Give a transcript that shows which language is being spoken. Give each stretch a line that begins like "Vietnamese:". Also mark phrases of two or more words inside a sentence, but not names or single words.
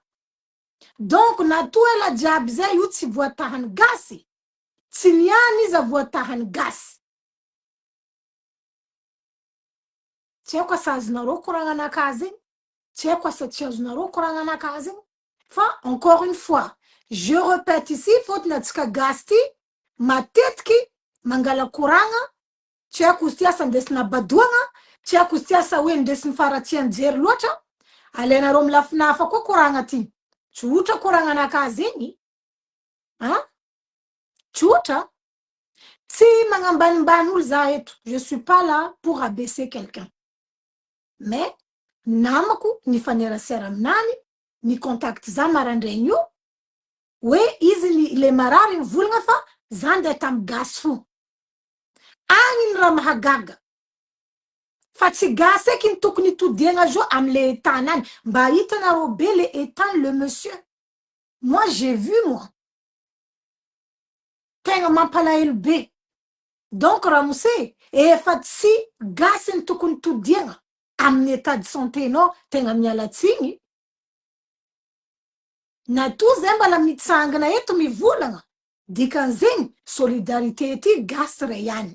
Malagasy: Donc natoa ela jiaby zay io tsy voatahany gasy. Tsy niany izy voatahany gasy. Tsy haiko asa azonareo koragna anaka zegny. Tsy haiko asa tsy azonareo koragna anaka zegny. Fa
French: encore une fois, je répète ici,
Malagasy: fotony atsika gasy ty matetiky mangala koragna, tsy haiko izy ty asa andesina badoagna, tsy haiko izy ty asa hoe ndesiny faratsy anjery loatra, alainareo amy lafinafa koa koragna ty. Tsotra koragna anaka zegny. Hein? Tsotra. Tsy magnambanimbany olo za eto.
French: Je suis pas là pour abaisser quelqu'un.
Malagasy: Mais namako nifanerasera aminany, ni contact za marandraigny io, hoe izy le marary mivolagna fa za ndeha tamy gasy fo. Agny ny raha mahagaga. Fa tsy gasy eky ny tokony todiagna zo am'le état-nany. Mba hitanareo be
French: le état le monsieur. Moi, j'ai vu, moi.
Malagasy: Tegna mampalahelo be. Donc, ramose, efa tsy gasy ny tokony todiagna amin'ny
French: état de santé-
Malagasy: nao, tegna mialatsigny. Na to zay mbala mitsangana eto mivolagna, dikan'zegny, solidarité ty gasy ray ihany.